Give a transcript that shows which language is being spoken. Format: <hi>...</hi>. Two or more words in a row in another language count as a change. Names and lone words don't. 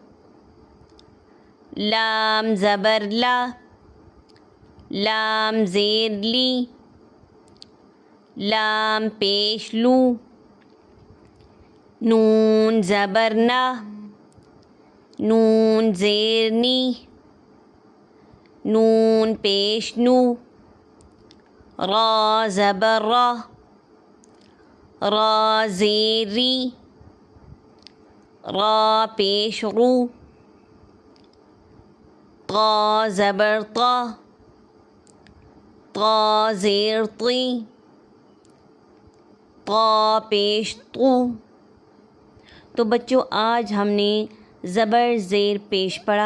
<ur>لام زبر لا، لام زیر لی، لام پیش لو۔ نون زبر نا، نون زیر نی، نون پیش نو۔ را زبر را، را زیر ری، را پیش رو۔ طا زبر طا، طا زیر طی، طا پیش طو۔ تو بچوں، آج ہم نے زبر زیر پیش پڑھا۔</ur>